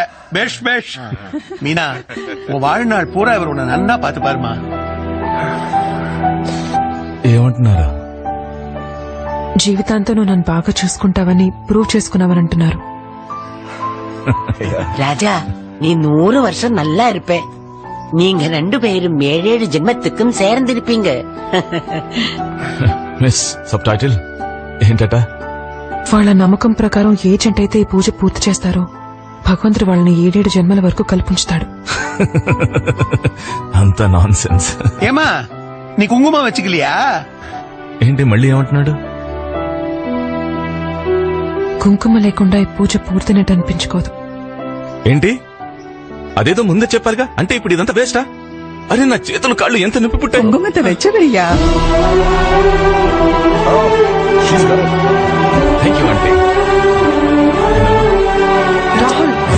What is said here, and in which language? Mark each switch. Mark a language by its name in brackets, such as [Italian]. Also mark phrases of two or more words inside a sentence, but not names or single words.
[Tamil] பேஷ் பேஷ். மீனா, உன் வாழ்நாள் பூரா இவர் உன்னை நன்னா பாத்து பாருமா. [Telugu] ఏమంటున్నారా? జీవితాంతం నువ్వు నన్ను బాగా చూసుకుంటావని ప్రూవ్ చేసుకున్నావని అంటున్నారు. [Tamil] ராஜா, நீ 100 வருஷம் நல்லா இருப்ப. நீங்க 2 பேரும் 7 ஜென்மத்துக்கும் சேர்ந்திருப்பீங்க. [English] Miss subtitle [Telugu] ఏంటట? వాళ్ళ నమ్మకం ప్రకారం ఏ జంట అయితే ఈ పూజ పూర్తి చేస్తారో భగవంతుడు వాళ్ళని 7 జన్మల వరకు కల్పించుతాడు. అంత నాన్ సెన్స్. [Tamil] ஏமா நீ குங்குமம் வச்சுக்கலையா? [Telugu] ఏంటి మళ్ళీ ఏమంటున్నాడు? కుంకుమ లేకుండా ఈ పూజ పూర్తినట్టు అనిపించుకోదు. ఏంటి? అదేదో ముందే చెప్పాలిగా. అంటే ఇప్పుడు ఇదంతా వేస్టా? అరే నా చేతులు కాళ్ళు ఎంత నొప్పి పుట్టాయి. [Tamil] குங்குமத்தை வச்சவையா? [English] thank you aunty. [Telugu] రాహుల్,